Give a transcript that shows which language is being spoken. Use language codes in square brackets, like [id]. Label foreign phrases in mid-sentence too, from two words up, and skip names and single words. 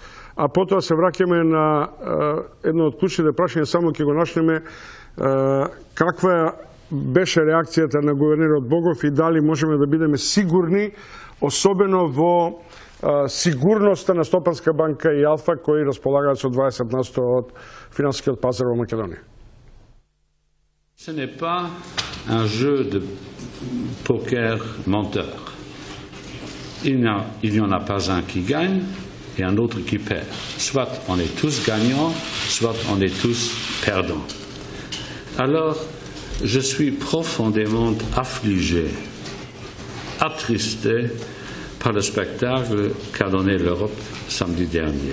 [mk] А потоа се враќаме на едно од клучните прашања, само ќе го начнеме каква беше реакцијата на гувернерот Богов и дали можеме да бидеме сигурни, особено во сигурноста на Стопанска банка и Алфа, кои располагаат со 20% од финансискиот пазар во Македонија. [fr] Ce n'est pas un jeu de poker menteur. Il n'y en a pas un qui gagne et un autre qui perd. Soit on est tous gagnants, soit on est tous perdants. Alors, je suis profondément affligé, attristé par le spectacle qu'a donné l'Europe samedi dernier.